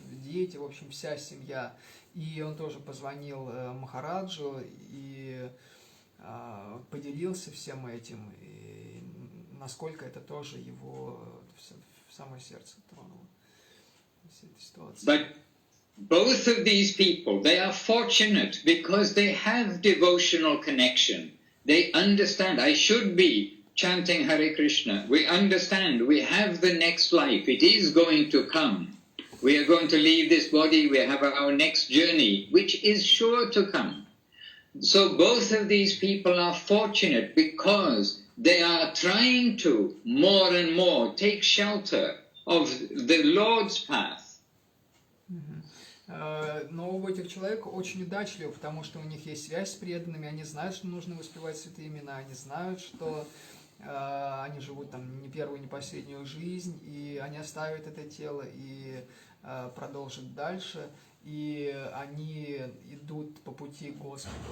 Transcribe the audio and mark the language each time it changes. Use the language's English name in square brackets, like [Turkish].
[Russian] дети, в общем, вся семья. И он тоже позвонил Махараджу и поделился всем этим, и насколько это тоже его в самое сердце тронуло. [English] But both of these people, they are fortunate because they have devotional connection. They understand, I should be chanting Hare Krishna. We understand, we have the next life. It is going to come. We are going to leave this body. We have our next journey, which is sure to come. So both of these people are fortunate because they are trying to more and more take shelter of the Lord's path. [Russian] Но оба этих человека очень удачливы, потому что у них есть связь с преданными, они знают, что нужно воспевать святые имена, они знают, что они живут там не первую, не последнюю жизнь, и они оставят это тело и продолжат дальше, и они идут по пути к Господу.